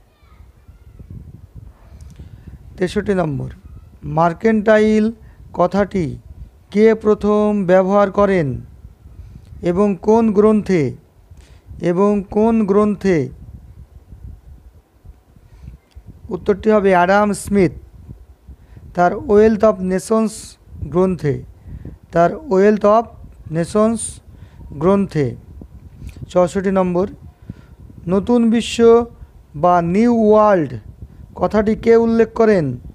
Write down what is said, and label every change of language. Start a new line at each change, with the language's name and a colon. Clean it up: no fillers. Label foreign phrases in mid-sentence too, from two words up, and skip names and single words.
Bangla: 63 নম্বর मार्केंटाइल কথাটি কে প্রথম ব্যবহার করেন এবং কোন গ্রন্থে? এবং কোন গ্রন্থে? উত্তরটি হবে आडाम स्मिथ তার वेल्थ अफ नेशंस গ্রন্থে। तार वेल्थ अफ नेशंस ग्रंथे। 64 নম্বর নতুন বিশ্ব বা
English: new world
Bangla: কথাটি কে উল্লেখ করেন?